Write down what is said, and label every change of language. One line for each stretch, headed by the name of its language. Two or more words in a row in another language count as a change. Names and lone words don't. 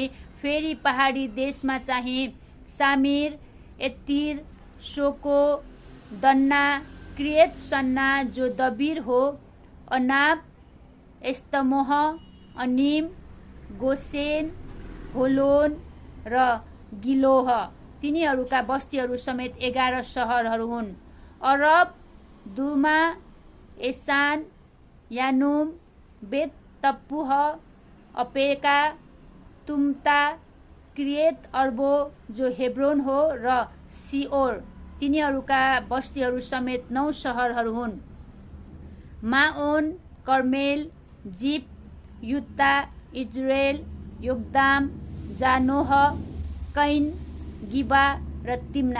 Nepali: फेरि पहाडी देशमा चाहिँ सामिर, एत्तिर, सोको, दन्ना, क्रियत सन्ना जो दबिर हो, अनाब, एस्तमोह, अनिम, गोसेन, होलोन र गिलोह। तिनीहरूका बस्तीहरू समेत 11 सहरहरू हुन्। अरब, दुमा, एसान, यानुम, बेत तप्पुह, अपेका, तुम्ता, क्रियत अर्बो जो हेब्रोन हो र सिओर। तिनीहरूका बस्तीहरू समेत 9 सहरहरू हुन्। माओन, कर्मेल, जिप, युत्ता, इजरायल, योक्दाम, जानोह, कैन, गिबा र तिम्ना।